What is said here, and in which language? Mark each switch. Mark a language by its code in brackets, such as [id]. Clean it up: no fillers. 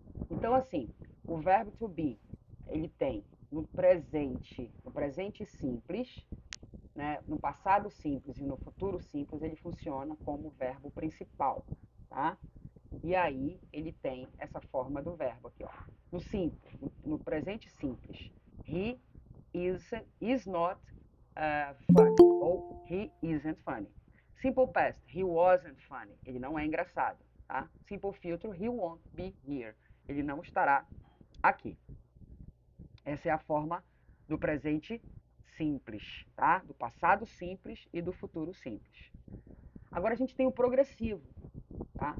[pt] Então, assim, o verbo to be, ele tem no presente simples, né, no passado simples e no futuro simples, ele funciona como verbo principal, tá? E aí ele tem essa forma do verbo aqui, ó. No simples, no presente simples, [en] he is not funny, ou he isn't funny. Simple past, he wasn't funny, [pt] ele não é engraçado, tá? [en] Simple future, he won't be here, [pt] ele não estará aqui. Essa é a forma do presente simples, tá? Do passado simples e do futuro simples. Agora a gente tem o progressivo, tá?